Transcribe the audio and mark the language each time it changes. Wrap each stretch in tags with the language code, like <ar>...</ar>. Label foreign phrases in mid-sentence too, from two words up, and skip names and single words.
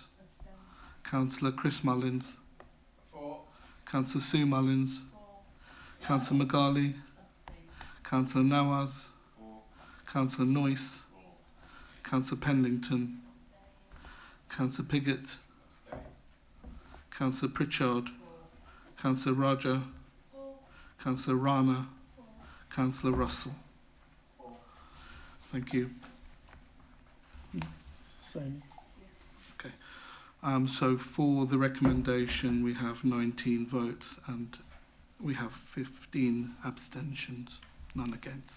<en>Councillor Chris Mullins. Councillor Sue Mullins, Councillor Magali, Councillor Nawaz, Councillor Noyce, Councillor Pennington, Councillor Piggott, Councillor Pritchard, Councillor Raja, Councillor Rana, Councillor Russell. Thank you. Same. Okay. So for the recommendation, we have 19 votes and we have 15 abstentions, none against.</en>